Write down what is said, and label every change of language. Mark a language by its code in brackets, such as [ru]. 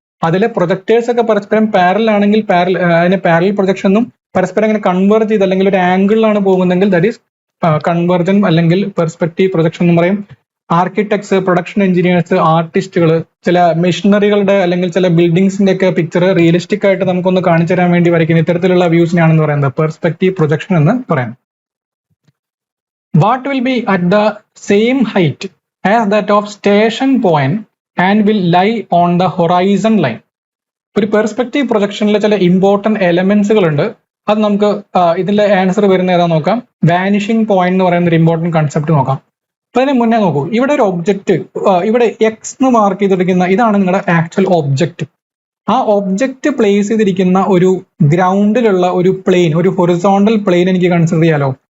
[ml] അതിലെ പ്രൊജക്ടേഴ്സ് ഒക്കെ പരസ്പരം പാരലൽ ആണെങ്കിൽ അതിനെ പാരലൽ പ്രൊജക്ഷൻ എന്നും, പരസ്പരം ഇങ്ങനെ കൺവേർജ് ചെയ്ത് അല്ലെങ്കിൽ ഒരു ആംഗിളിലാണ് പോകുന്നതെങ്കിൽ ദാറ്റ് ഈസ് കൺവേർജന്റ് അല്ലെങ്കിൽ പെർസ്പെക്റ്റീവ് പ്രൊജക്ഷൻ എന്ന് പറയും. ആർക്കിടെക്ട്സ്, പ്രൊഡക്ഷൻ എഞ്ചിനീയേഴ്സ്, ആർട്ടിസ്റ്റുകൾ ചില മെഷീനറികളുടെ അല്ലെങ്കിൽ ചില ബിൽഡിംഗ്സിന്റെ ഒക്കെ പിക്ചർ റിയലിസ്റ്റിക് ആയിട്ട് നമുക്കൊന്ന് കാണിച്ചു തരാൻ വേണ്ടി വരയ്ക്കുന്ന ഇത്തരത്തിലുള്ള വ്യൂസിനാണെന്ന് പറയുന്നത് പെർസ്പെക്റ്റീവ് പ്രൊജക്ഷൻ എന്ന് പറയുന്നത്. [en] What will be at the same height as that of station point and will lie on the horizon line? [ml] ഒരു പെർസ്പെക്റ്റീവ് പ്രൊജക്ഷനിലെ ചില ഇമ്പോർട്ടന്റ് എലമെന്റ്സുകൾ ഉണ്ട്. അത് നമുക്ക് ഇതിന്റെ ആൻസർ വരുന്ന ഏതാ നോക്കാം. വാനിഷിംഗ് പോയിന്റ് എന്ന് പറയുന്ന ഒരു ഇമ്പോർട്ടന്റ് കൺസെപ്റ്റ് നോക്കാം. അപ്പൊ അതിന് മുന്നേ നോക്കൂ, ഇവിടെ ഒരു ഒബ്ജക്റ്റ്, ഇവിടെ എക്സ് എന്ന് മാർക്ക് ചെയ്തിരിക്കുന്ന ഇതാണ് നിങ്ങളുടെ ആക്ച്വൽ ഒബ്ജക്റ്റ്. ആ ഒബ്ജക്റ്റ് പ്ലേസ് ചെയ്തിരിക്കുന്ന ഒരു ഗ്രൗണ്ടിലുള്ള ഒരു പ്ലെയിൻ, ഒരു ഹൊറിസോണ്ടൽ പ്ലെയിൻ എനിക്ക് കൺസിഡർ ചെയ്യാലോ.